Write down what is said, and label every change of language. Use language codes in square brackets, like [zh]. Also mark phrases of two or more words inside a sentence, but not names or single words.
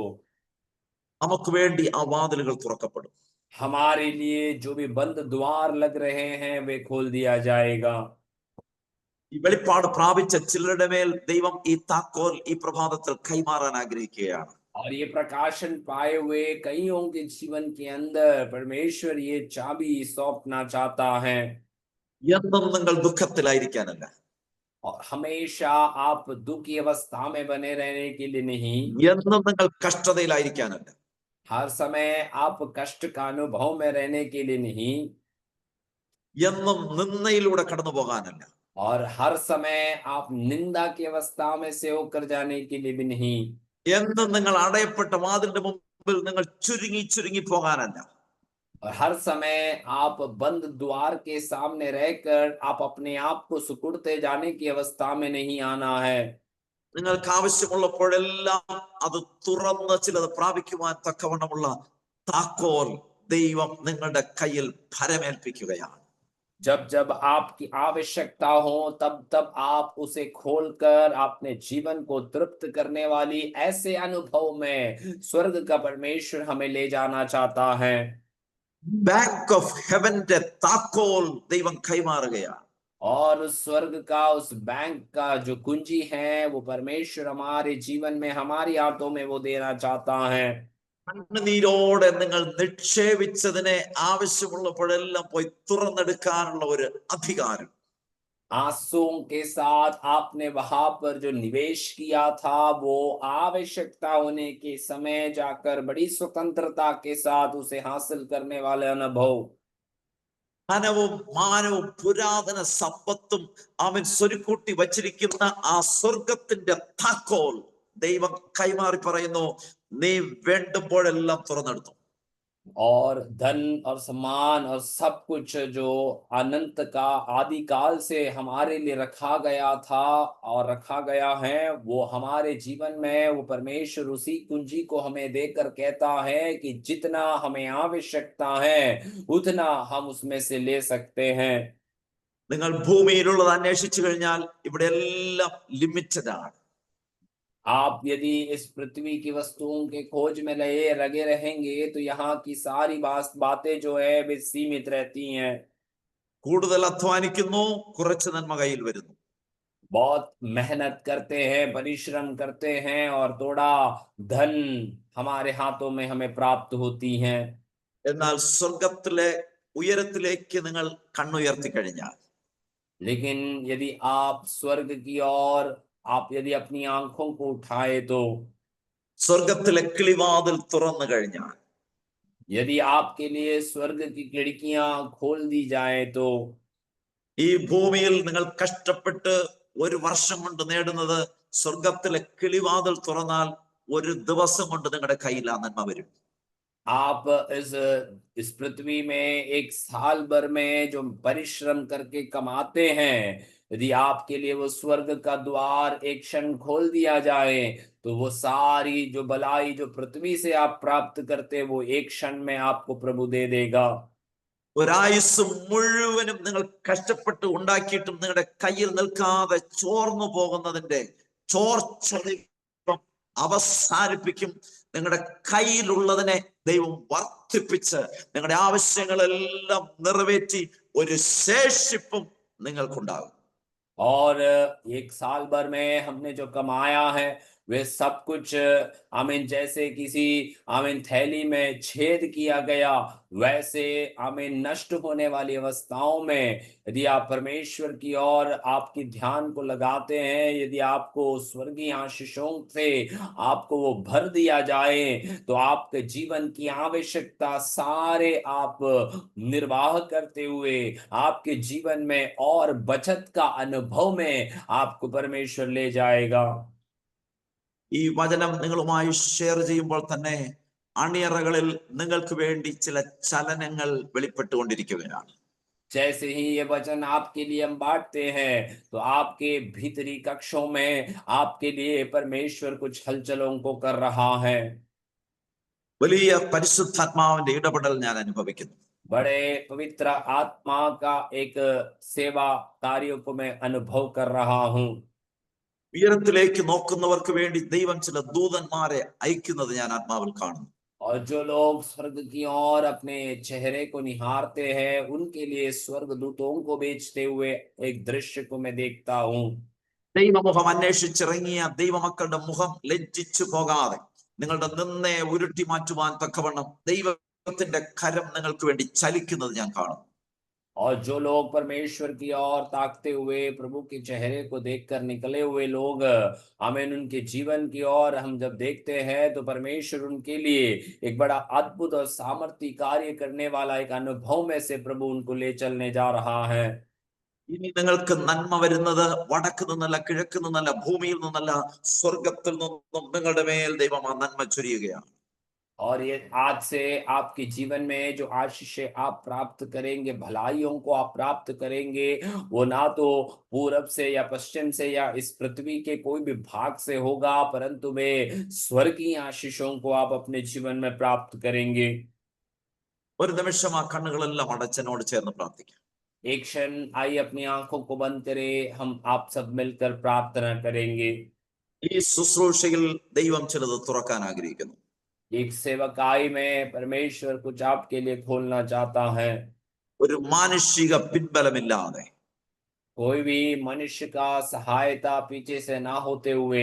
[ml] നമുക്ക് വേണ്ടി ആ വാതിലുകൾ തുറക്കപ്പെടും. [hi] हमारे लिए जो भी बंद द्वार लग रहे हैं वे खोल दिया जाएगा। [ml] ഈ വെളിപ്പാട് പ്രാപിച്ച ചിലരുടെ മേൽ ദൈവം ഈ താക്കോൽ ഈ പ്രഭാതത്തിൽ കൈമാറാൻ ആഗ്രഹിക്കുകയാണ്. [hi] और ये प्रकाशन पाए हुए कईयों के जीवन के अंदर परमेश्वर ये चाबी सौंपना चाहता है। [ml] എന്നും നിങ്ങൾ ദുഃഖത്തിലായിരിക്കാനല്ല, [hi] और हमेशा आप दुख की अवस्था में बने रहने के लिए नहीं, [ml] എന്നും നിങ്ങൾ കഷ്ടതയിലായിരിക്കാനല്ല, [hi] हर समय आप कष्ट का अनुभव में रहने के लिए नहीं, [ml] എന്നും നിന്ദയിലൂടെ കടന്നു പോകാനല്ല, [hi] और हर समय आप निंदा की अवस्था में से होकर जाने के लिए भी नहीं, [ml] എന്നും നിങ്ങൾ അടയപ്പെട്ട വാതിലിന്റെ മുമ്പിൽ നിങ്ങൾ ചുരുങ്ങി ചുരുങ്ങി പോകാനല്ല, [hi] और हर समय आप बंद द्वार के सामने रहकर आप अपने आप को सिकुड़ते जाने की अवस्था में नहीं आना है। [ml] നിങ്ങൾക്ക് ആവശ്യമുള്ളപ്പോഴെല്ലാം അത് തുറന്ന് ചിലത് പ്രാപിക്കുവാൻ തക്കവണ്ണമുള്ള താക്കോൽ ദൈവം നിങ്ങളുടെ കയ്യിൽ ഭരമേൽപ്പിക്കുകയാണ്. [hi] जब जब आपकी आवश्यकता हो तब तब आप उसे खोलकर अपने जीवन को तृप्त करने वाली ऐसे अनुभव में स्वर्ग का परमेश्वर हमें ले जाना चाहता है। [en] bank of heaven's [ml] താക്കോൽ ദൈവം കൈമാറുകയാണ്. [hi] और उस स्वर्ग का उस बैंक का जो कुंजी है वो परमेश्वर हमारे जीवन में हमारी हाथों में वो देना चाहता है। [ml] കണ്ണുനീരോടെ നിങ്ങൾ നിക്ഷേപിച്ചതിനെ ആവശ്യമുള്ളപ്പോഴെല്ലാം പോയി തുറന്നെടുക്കാനുള്ള ഒരു അധികാരം, [hi] आंसुओं के साथ आपने वहां पर जो निवेश किया था वो आवश्यकता होने के समय जाकर बड़ी स्वतंत्रता के साथ उसे हासिल करने वाले अनुभव, [ml] ധനവും മാനവും പുരാതന സമ്പത്തും അവൻ സ്വരുക്കൂട്ടി വച്ചിരിക്കുന്ന ആ സ്വർഗത്തിന്റെ താക്കോൽ ദൈവം കൈമാറി പറയുന്നു, നീ വേണ്ടുമ്പോഴെല്ലാം തുറന്നെടുത്തു. [hi] और धन और सम्मान और सब कुछ जो अनंत का आदि काल से हमारे लिए रखा गया था और रखा गया है वो हमारे जीवन में वो परमेश्वर उसी कुंजी को हमें देकर कहता है कि जितना हमें आवश्यकता है उतना हम उसमें से ले सकते हैं। [ml] നിങ്ങൾ ഭൂമിയിലുള്ളത് അന്വേഷിച്ചു കഴിഞ്ഞാൽ ഇവിടെ എല്ലാം ലിമിറ്റഡ് ആണ്. [hi] आप यदि इस पृथ्वी की वस्तुओं के खोज में लगे रहेंगे तो यहाँ की सारी बातें जो है वे सीमित रहती हैं। [ml] കൂടുതൽ അധ്വാനിക്കുന്നു, കുറച്ച് നന്മ കയ്യിൽ വരുന്നു. [hi] बहुत मेहनत करते हैं, परिश्रम करते हैं और थोड़ा धन हमारे हाथों में हमें प्राप्त होती हैं। [ml] എന്നാൽ സ്വർഗത്തിലെ ഉയരത്തിലേക്ക് നിങ്ങൾ കണ്ണുയർത്തി കഴിഞ്ഞാൽ, [hi] लेकिन यदि आप स्वर्ग की ओर आप यदि अपनी आंखों को उठाए तो, [ml] സ്വർഗത്തിലെ കിളിവാതിൽ തുറന്നു കഴിഞ്ഞാൽ, [hi] यदि आपके लिए स्वर्ग की खिड़कियां खोल दी जाए तो, [ml] ഈ ഭൂമിയിൽ നിങ്ങൾ കഷ്ടപ്പെട്ട് ഒരു വർഷം കൊണ്ട് നേടുന്നത് സ്വർഗത്തിലെ കിളിവാതിൽ തുറന്നാൽ ഒരു ദിവസം കൊണ്ട് നിങ്ങളുടെ കയ്യിൽ ആ നന്മ വരും. [hi] आप इस पृथ्वी में एक साल भर में जो परिश्रम करके कमाते हैं यदि आपके लिए वो स्वर्ग का द्वार एक क्षण खोल दिया जाए तो वो सारी जो भलाई जो पृथ्वी से आप प्राप्त करते वो एक क्षण में आपको प्रभु दे देगा। [ml] ഒരായുസ് മുഴുവനും നിങ്ങൾ കഷ്ടപ്പെട്ട് ഉണ്ടാക്കിയിട്ടും നിങ്ങളുടെ കയ്യിൽ നിൽക്കാതെ ചോർന്നു പോകുന്നതിന്റെ ചോർച്ച ദൈവം അവസാനിപ്പിക്കും. നിങ്ങളുടെ കയ്യിലുള്ളതിനെ ദൈവം വർദ്ധിപ്പിച്ച് നിങ്ങളുടെ ആവശ്യങ്ങളെല്ലാം നിറവേറ്റി ഒരു ശേഷിപ്പും നിങ്ങൾക്കുണ്ടാകും. [hi] और एक साल भर में हमने जो कमाया है वे सब कुछ आमीन जैसे किसी आमीन थैली में छेद किया गया वैसे आमीन नष्ट होने वाली अवस्थाओं में यदि आप परमेश्वर की ओर आपकी ध्यान को लगाते हैं, यदि आपको स्वर्गीय आशीषों से आपको वो भर दिया जाए तो आपके जीवन की आवश्यकता सारे आप निर्वाह करते हुए आपके जीवन में और बचत का अनुभव में आपको परमेश्वर ले जाएगा। [ml] ഈ വചനം നിങ്ങളുമായി ഷെയർ ചെയ്യുമ്പോൾ തന്നെ അണിയറകളിൽ നിങ്ങൾക്ക് വേണ്ടി ചില ചലനങ്ങൾ വെളിപ്പെട്ടുകൊണ്ടിരിക്കുകയാണ്. [hi] जैसे ही ये वचन आपके लिए हम बांटते हैं तो आपके भीतरी कक्षों में आपके लिए परमेश्वर कुछ हलचलों को कर रहा है। [ml] വലിയ പരിശുദ്ധാത്മാവിന്റെ ഇടപെടൽ ഞാൻ അനുഭവിക്കുന്നു. [hi] बड़े पवित्र आत्मा का एक सेवा कार्यों को मैं अनुभव कर रहा हूँ। [ml] ഉയരത്തിലേക്ക് നോക്കുന്നവർക്ക് വേണ്ടി ദൈവം ചില ദൂതന്മാരെ അയക്കുന്നത് ഞാൻ ആത്മാവിൽ കാണുന്നു. [hi] और जो लोग स्वर्ग की ओर अपने चेहरे को निहारते हैं उनके लिए स्वर्गदूतों को भेजते हुए एक दृश्य को मैं देखता हूँ। [ml] ദൈവമുഖം അന്വേഷിച്ചിറങ്ങിയ ദൈവമക്കളുടെ മുഖം ലജ്ജിച്ചു പോകാതെ നിങ്ങളുടെ നിന്നയെ ഉരുട്ടി മാറ്റുവാൻ തക്കവണ്ണം ദൈവത്തിന്റെ കരം നിങ്ങൾക്ക് വേണ്ടി ചലിക്കുന്നത് ഞാൻ കാണുന്നു. [hi] और जो लोग परमेश्वर की ओर ताकते हुए प्रभु के चेहरे को देखकर निकले हुए लोग, आमीन, उनके जीवन की ओर हम जब देखते हैं तो परमेश्वर उनके लिए एक बड़ा अद्भुत और सामर्थी कार्य करने वाला एक अनुभव में से प्रभु उनको ले चलने जा रहा है। [ml] ഇനി നിങ്ങൾക്ക് നന്മ വരുന്നത് വടക്ക് നിന്നല്ല, കിഴക്ക് നിന്നല്ല, ഭൂമിയിൽ നിന്നല്ല, സ്വർഗത്തിൽ നിന്നും നിങ്ങളുടെ മേൽ ദൈവം ആ നന്മ ചൊരിയുകയാണ്. [hi] और ये आज से आपके जीवन में जो आशीषें आप प्राप्त करेंगे, भलाइयों को आप प्राप्त करेंगे, वो ना तो पूरब से या पश्चिम से या इस पृथ्वी के कोई भी भाग से होगा, परंतु वे स्वर्गीय आशीषों को आप अपने जीवन में प्राप्त करेंगे। [ml] ഒരു നിമിഷം ആ കണ്ണുകളെല്ലാം അടച്ചനോട് ചേർന്ന് പ്രാർത്ഥിക്കാം. [hi] एक क्षण आइए अपनी आंखों को बंद करें, हम आप सब मिलकर प्रार्थना करेंगे। [ml] ഈ ശുശ്രൂഷയിൽ ദൈവം ചിലത് തുറക്കാൻ ആഗ്രഹിക്കുന്നു. [hi] एक सेवकाई में परमेश्वर कुछ आपके लिए खोलना चाहता है। [ml] ഒരു മാനുഷിക പിൻബലമില്ലാതെ, [hi] कोई भी मनुष्य का सहायता पीछे से ना होते हुए,